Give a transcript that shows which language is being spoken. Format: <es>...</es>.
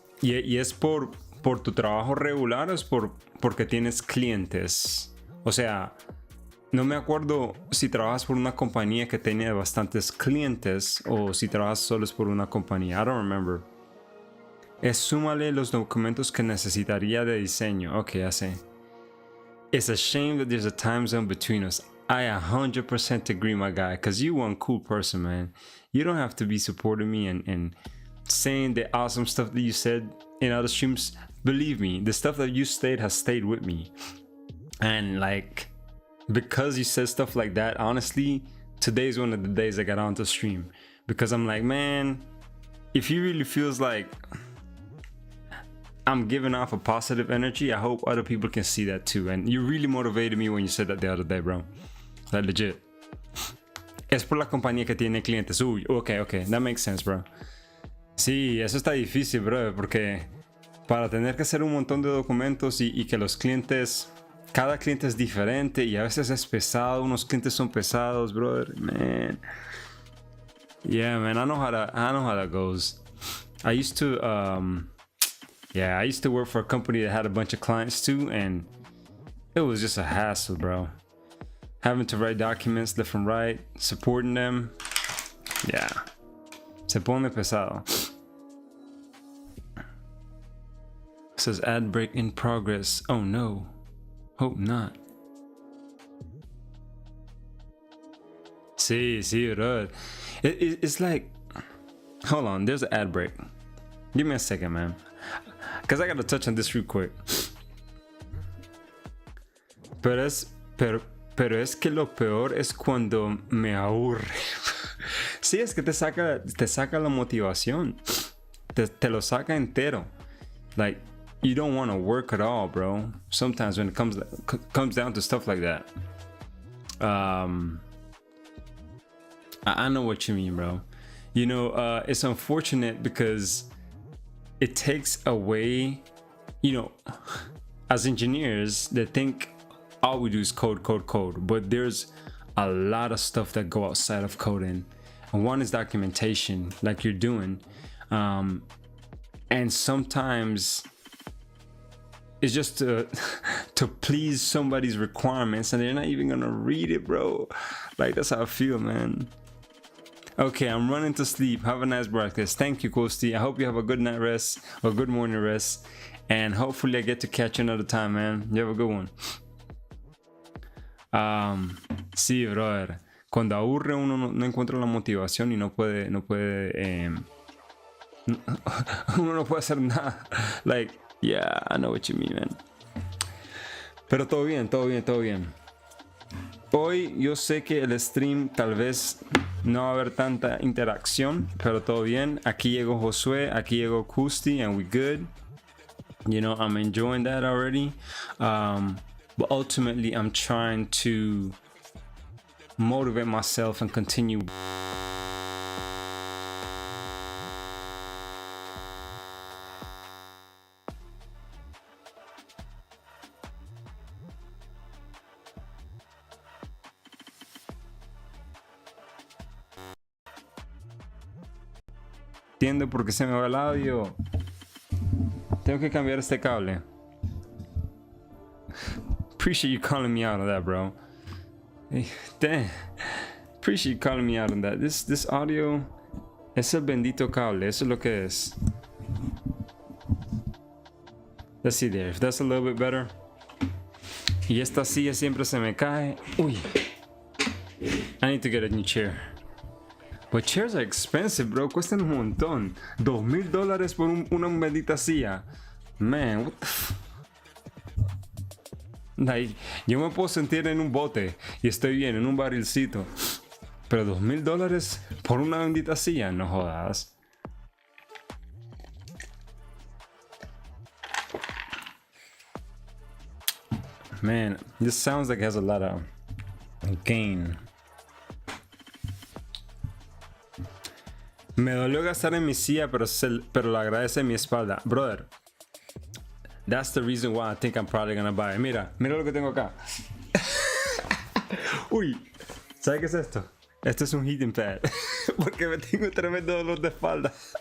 <es>¿Y es por tu trabajo regular o es porque tienes clientes? O sea, no me acuerdo si trabajas por una compañía que tenía bastantes clientes o si trabajas solo por una compañía.</es> <en>I don't remember.</en> <es>Súmale los documentos que necesitaría de diseño. Ok, ya sé.</es> <en>It's a shame that there's a time zone between us. I 100% agree, my guy, because you one cool person, man. You don't have to be supporting me and saying the awesome stuff that you said in other streams. Believe me, the stuff that you said has stayed with me. And like, because you said stuff like that, honestly, today's one of the days I got on to stream. Because I'm like, man, if he really feels like I'm giving off a positive energy, I hope other people can see that too. And you really motivated me when you said that the other day, bro. Like, legit.</en> <es>Es por la compañía que tiene clientes.</es> <en>Uy, okay, that makes sense, bro.</en> <es>Sí, eso está difícil, bro, porque para tener que hacer un montón de documentos y que los clientes, cada cliente es diferente y a veces es pesado, unos clientes son pesados, brother, man.</es> <en>Yeah, man, I know how that goes. I used to work for a company that had a bunch of clients too, and it was just a hassle, bro. Having to write documents left and right, supporting them. Yeah.</en> <es>Se pone pesado.</es> <en>It says ad break in progress. Oh no. Hope not. Sí, bro. It's like, hold on, there's an ad break. Give me a second, man. Because I gotta touch on this real quick.</en> <es>Pero es que lo peor es cuando me aburre. Sí, es que te saca la motivación. Te lo saca entero.</es> <en>Like, you don't want to work at all, bro. Sometimes when it comes down to stuff like that. I know what you mean, bro. You know, it's unfortunate because it takes away, you know, as engineers, they think all we do is code. But there's a lot of stuff that go outside of coding. And one is documentation, like you're doing. And sometimes it's just to please somebody's requirements and they're not even gonna read it, bro. Like, that's how I feel, man. Okay, I'm running to sleep. Have a nice breakfast. Thank you, Kosti. I hope you have a good night rest or good morning rest. And hopefully I get to catch you another time, man. You have a good one.</en> <es>Sí, brother. Cuando aburre uno no encuentra la motivación y no puede uno no puede hacer nada.</es> <en>Like, yeah, I know what you mean, man.</en> <es>Pero todo bien. Hoy yo sé que el stream tal vez no va a haber tanta interacción, pero todo bien. Aquí llegó Josué, aquí llegó Kusti,</es> <en>and we good. You know, I'm enjoying that already. But ultimately, I'm trying to motivate myself and continue.</en> <es>Entiendo por qué se me va el audio. Tengo que cambiar este cable.</es> <en>Appreciate you calling me out on that, bro. Hey, damn. Appreciate you calling me out on that. This audio</en> <es>es el bendito cable. Eso es lo que es.</es> <en>Let's see there. If that's a little bit better.</en> <es>Y esta silla siempre se me cae.</es> <en>Uy. I need to get a new chair. But chairs are expensive, bro.</en> <es>Cuestan un montón. $2,000 por una bendita silla.</es> <en>Man, what the f...</en> <es>Like, yo me puedo sentir en un bote y estoy bien, en un barrilcito. Pero $2,000 por una bendita silla, no jodas.</es> <en>Man, this sounds like it has a lot of gain.</en> <es>Me dolió gastar en mi silla, pero lo agradece mi espalda.</es> <en>Brother, that's the reason why I think I'm probably gonna buy it.</en> <es>Mira lo que tengo acá.</es> <en>Uy,</en> <es>¿Sabes qué es esto? Esto es un heating pad. Porque me tengo tremendo dolor de espalda.</es>